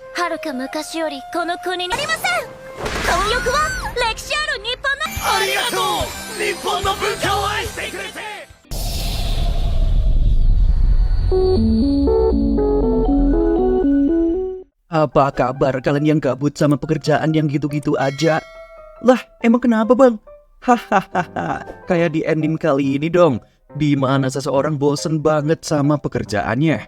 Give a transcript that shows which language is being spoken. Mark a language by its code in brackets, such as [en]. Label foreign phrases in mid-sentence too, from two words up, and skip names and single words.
[ja] るか昔よりこの国にありません。混浴は歴史ある日本のありがとう、日本の文化を愛してくれて。 [id] Apa kabar kalian yang gabut sama pekerjaan yang gitu-gitu aja? Lah, emang kenapa bang? Hahaha, kayak di ending kali ini dong, di mana seseorang bosen banget sama pekerjaannya.